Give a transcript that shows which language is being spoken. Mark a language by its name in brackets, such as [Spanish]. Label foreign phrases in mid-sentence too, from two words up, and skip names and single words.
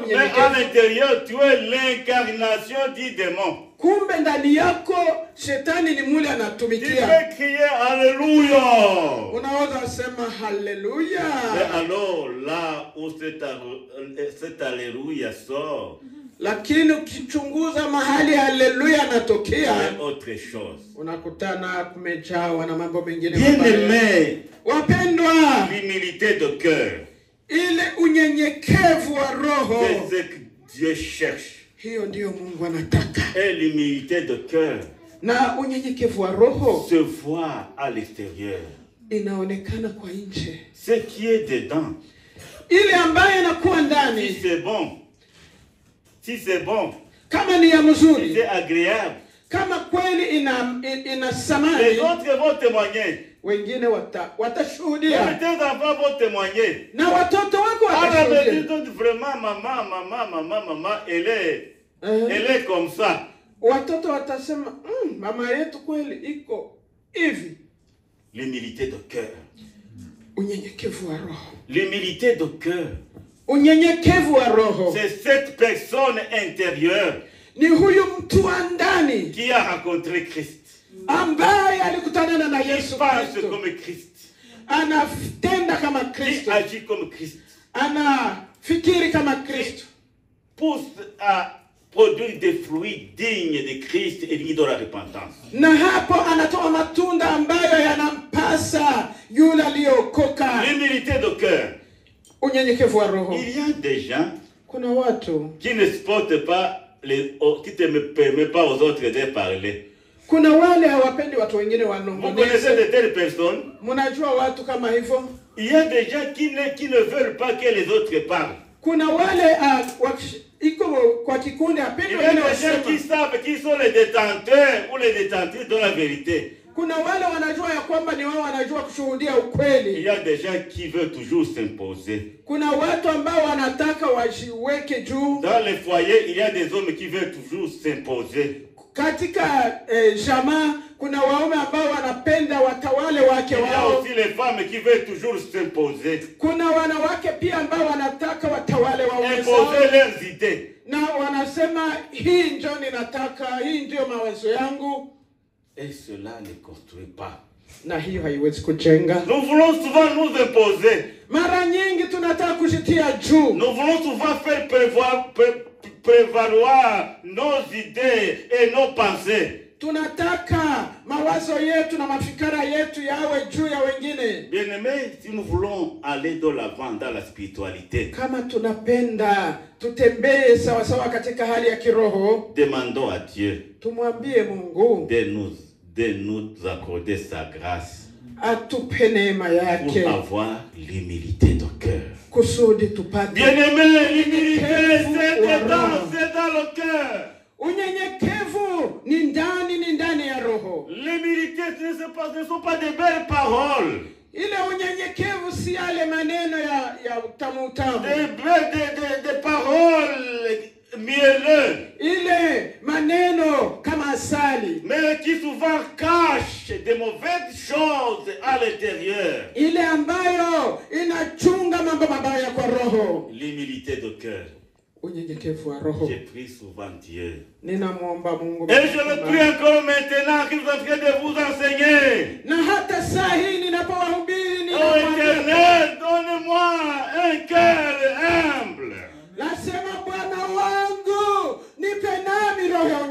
[French] Mais à [Swahili] mnyenyekevu. [French] l'intérieur, tu es l'incarnation du démon. [Swahili] Kumbe ndani yako shetani ni mule [French] Tu [Swahili] anatumikia. [French] peux crier Alléluia. [Swahili] Unaweza sema haleluya. [French] Mais alors, là où cet Alléluia sort, [Swahili] Lakini ukichunguza mahali haleluya anatokea, [French] c'est autre chose. [Swahili] unakutana kumejawa na mambo mengine mabaya. [French] Bien-aimé, [Swahili] Wapendwa, [French] l'humilité de cœur, [Swahili] ile unyenyekevu wa roho, [French] c'est ce que Dieu cherche. [Swahili] hiyo ndiyo Mungu anataka. [French] Et l'humilité de cœur [Swahili] Na unyenyekevu wa roho [French] se voit à l'extérieur. [Swahili] inaonekana kwa nje. [French] Ce qui est dedans, [Swahili] Ile ambayo inakuwa [French] si [Swahili] ndani, [French] c'est bon, si c'est bon, [Swahili] kama ni ya [French] si [Swahili] mzuri, [French] c'est agréable, [Swahili] kama kweli ina [French] les [Swahili] samani, [French] autres vont témoigner. [Swahili] wengine [French] Et [Swahili] watashuhudia [French] tes enfants vont témoigner. [Swahili] na watoto wako [French] Ah, mais [Swahili] watashuhudia. [French] dis vraiment, maman, elle est comme ça. [Swahili] Watoto watasema mama yetu kweli iko hivi. [French] L'humilité de cœur. [Swahili] Unyenyekevu wa roho, [French] L'humilité de cœur, [Swahili] unyenyekevu wa roho [French] c'est cette personne intérieure [Swahili] ni huyu mtu wa ndani [French] qui a rencontré Christ. [Swahili] ambaye alikutana na [French] Qui [Swahili] Yesu [French] pense [Swahili] Kristo, [French] comme Christ. [Swahili] anatenda kama [French] Qui [Swahili] Kristo, [French] agit comme Christ. [Swahili] anafikiri kama Kristo, [French] Pousse à produire des fruits dignes de Christ et dignes de la repentance. [Swahili] na hapo anatoa matunda ambayo yanampasa yule aliyokoka. [French] L'humilité de cœur. [Swahili] Unyenyekevu wa roho. [French] Il y a des gens [Swahili] Kuna watu, [French] qui ne supportent pas qui ne permettent pas aux autres de parler. [Swahili] kuna wale hawapendi watu wengine [French] Vous connaissez [Swahili] wanong'oneze. [French] de telles personnes? [Swahili] Mnajua watu kama hivyo? [French] Il y a des gens qui ne veulent pas que les autres parlent. [Swahili] Kuna wale iko kwa kikundi hapendi [French] Il y a [Swahili] wengine [French] des gens qui [Swahili] wasema. [French] savent qui sont les détenteurs ou les détentrices de la vérité. [Swahili] Kuna wale wanajua ya kwamba ni wao wanajua kushuhudia [French] Il [Swahili] ukweli. [French] y a des gens qui veulent toujours s'imposer. [Swahili] Kuna watu ambao wanataka wajiweke juu. [French] Dans les foyers, il y a des hommes qui veulent toujours s'imposer. [Swahili] Katika jamaa kuna waume ambao wanapenda watawale wake [French] Il y a [Swahili] wao. [French] aussi les femmes qui veulent toujours s'imposer. [Swahili] Kuna wanawake pia ambao wanataka watawale waume zao. [French] Imposer leurs idées. [Swahili] Na wanasema hii ndio ninataka, hii ndio mawazo yangu, [French] Et cela ne construit pas. [Swahili] na hiyo haiwezi kujenga. [French] Nous voulons souvent nous imposer. [Swahili] Mara nyingi tunataka kujitia juu. [French] Nous voulons souvent faire prévaloir nos idées et nos pensées. [Swahili] tunataka mawazo yetu na mafikara yetu yawe juu ya wengine. [French] Bien-aimés, si nous voulons aller de l'avant dans la spiritualité, [Swahili] Kama tunapenda tutembee sawa sawa katika hali ya kiroho, [French] demandons à Dieu [Swahili] tumwambie Mungu [French] de nous accorder sa grâce [Swahili] atupe neema yake [French] pour avoir l'humilité de cœur. [Swahili] kusudi tupate [French] Bien-aimés, l'humilité, c'est dans le cœur. [Swahili] unyenyekevu. Ni ndani ya roho. [French] L'humilité, ce ne sont pas de belles paroles. [Swahili] Ile unyenyekevu si yale maneno ya utamu. [French] Des paroles mielleuses. [Swahili] Ile maneno kama asali. [French] Mais qui souvent cachent des mauvaises choses à l'intérieur. [Swahili] Ile ambayo inachunga mambo mabaya kwa roho. [French] L'humilité de cœur. [Swahili] Unyenyekevu wa roho. [French] Je prie souvent Dieu. [Swahili] Ninamuomba Mungu. [French] Et je le prie encore maintenant qu'il vous en train de vous enseigner. [Swahili] Na hata saa hii ninapowahubiri [French] Oh Éternel, donne-moi un cœur humble. [Swahili] nasema Bwana wangu nipe nami roho ya